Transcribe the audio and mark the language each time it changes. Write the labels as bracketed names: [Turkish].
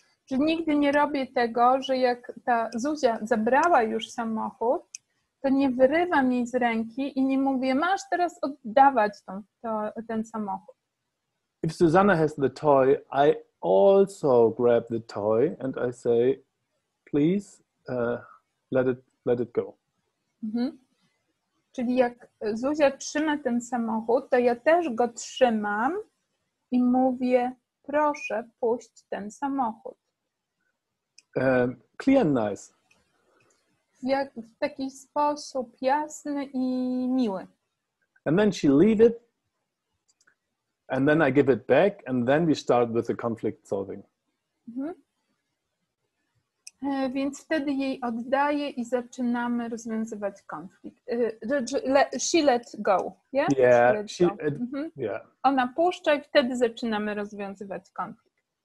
[Polish] Że nigdy nie robię tego, że jak ta Zuzia zabrała już samochód, to nie wyrywam jej z ręki i nie mówię, masz teraz oddawać ten samochód. [English] If Susanna has the toy, I also grab the toy and I say, please let it go. [Polish] Czyli jak Zuzia trzyma ten samochód, to ja też go trzymam i mówię, proszę, puść ten samochód. [English] Clear and nice. [Polish] W taki sposób jasny i miły. [English] And then she leave it, and then I give it back, and then we start with the conflict solving. [Polish] Więc wtedy jej oddaję i zaczynamy rozwiązywać konflikt. [English] She let go, yeah? Yeah, yeah. [Polish] Ona puszcza i wtedy zaczynamy rozwiązywać konflikt.